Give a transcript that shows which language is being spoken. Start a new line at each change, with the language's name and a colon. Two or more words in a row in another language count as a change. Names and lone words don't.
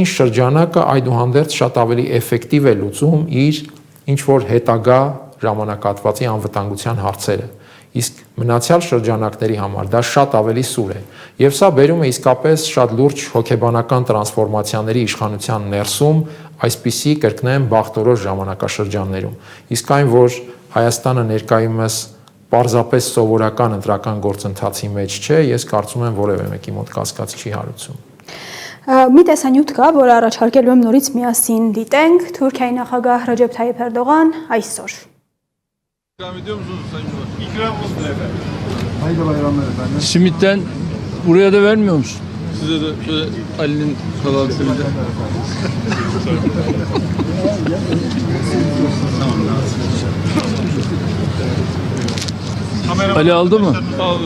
Armenian: շրջանակը այդուհանդերձ շատ ավելի էֆեկտիվ է լուծում իր ինչ-որ հետագա ժամանակահատվածի անվտանգության հարցերը, իսկ մնացյալ շրջանակների համար դա շատ ավելի սուր է, եւ սա բերում է իսկապես շատ լուրջ հոգեբանական տրանսֆորմացիաների իշխանության ներսում այսպիսի կրկնեմ բախտորոշ ժամանակաշրջաններում, իսկ այն, որ Հայաստանը ներկայումս պարզապես սովորական ընտրական գործընթացի մեջ չէ, ես կարծում եմ որևէ մեկի մոտ կասկած չի հարուցում։ Մի տեսանյութ կա, որ առաջարկելու եմ նորից միասին դիտենք Թուրքիայի նախագահ Ռեջեփ Թայիփ Էրդողան այսօր։
Turkish: Simitten buraya da vermiyor musun? Size de şöyle Ali'nin kahvaltısını da. Ali aldı mı? Aldı.